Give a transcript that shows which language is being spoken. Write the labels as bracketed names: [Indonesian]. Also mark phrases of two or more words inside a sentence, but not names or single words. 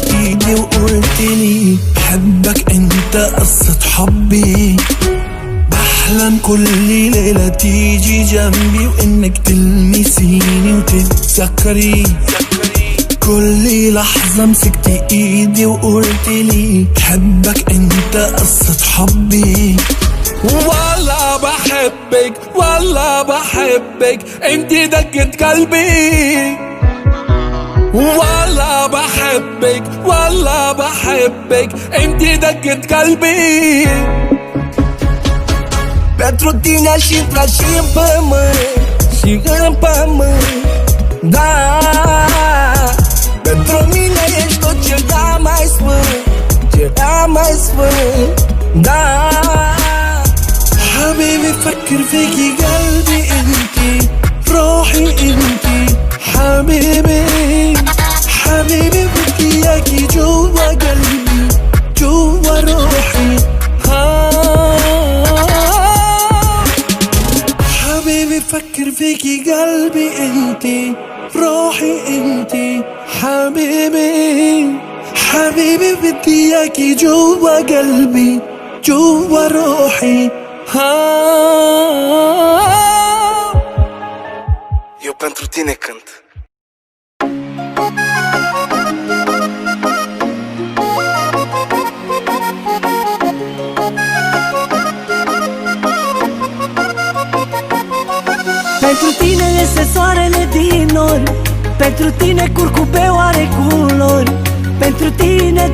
[Arabic] إيدي وقلتلي بحبك أنت قصة حبي بحلم كل ليلة تيجي جنبي وإنك تلمسيني وتتذكري كل لحظة مسكتي إيدي وقلتلي بحبك أنت قصة حبي والله بحبك والله بحبك انتي دقة قلبي والله بحبك والله بحبك انتي دقة قلبي [Romanian] Pentru tine aș intra și în pământ Și în pământ Da Pentru mine ești tot ceva mai sfânt Ceva mai sfânt Da [Arabic] حبيبي فكر فيكي قلبي انتي روحي انتي حبيبي حبيبي بدي اياكي جوا قلبي جوا روحي حبيبي فكر فيكي قلبي انتي روحي انتي حبيبي حبيبي بدي اياكي جوا قلبي جوا روحي [Romanian] Eu pentru tine cânt. Pentru tine este soarele din nori Pentru tine curcubeu are culori Pentru tine,